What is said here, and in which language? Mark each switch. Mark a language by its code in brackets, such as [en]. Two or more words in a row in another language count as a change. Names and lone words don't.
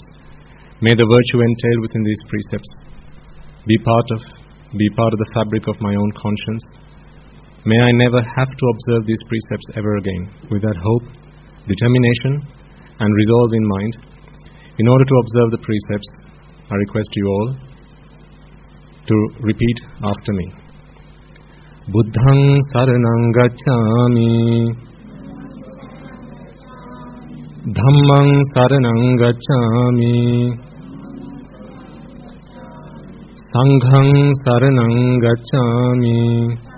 [en] May the virtue entailed within these precepts be part of the fabric of my own conscience. May I never have to observe these precepts ever again. With that hope, determination, and resolve in mind, in order to observe the precepts, I request you all to repeat after me. [pi] Buddhaṃ saranang gacchāmi, Dhammaṃ saranang gacchāmi, Saṅghaṃ saranang gacchāmi,